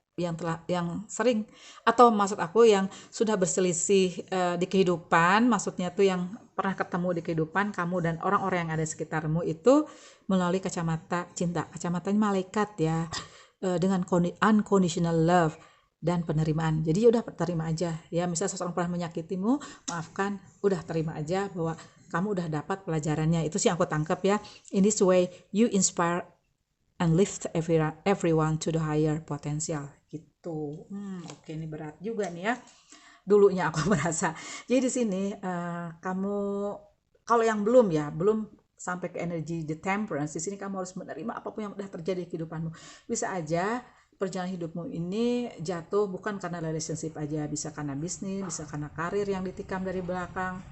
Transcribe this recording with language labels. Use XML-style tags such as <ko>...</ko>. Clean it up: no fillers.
<id>yang sering, atau maksud aku yang sudah berselisih di kehidupan, maksudnya tuh yang pernah ketemu di kehidupan kamu dan orang-orang yang ada di sekitarmu itu melalui kacamata cinta, kacamatanya malaikat ya, dengan unconditional love dan penerimaan. Jadi udah terima aja ya, misal seseorang pernah menyakitimu, maafkan, udah terima aja bahwa kamu udah dapat pelajarannya. Itu sih yang aku tangkap ya.</id> <en>In this way you inspire and lift everyone to the higher potential gitu.</en> <id>Oke, ini berat juga nih ya. Dulunya aku merasa. Jadi di sini kamu, kalau yang belum sampai ke energi the temperance, di sini kamu harus menerima apapun yang udah terjadi di kehidupanmu. Bisa aja perjalanan hidupmu ini jatuh bukan karena relationship aja, bisa karena bisnis, bisa karena karir yang ditikam dari belakang.</id>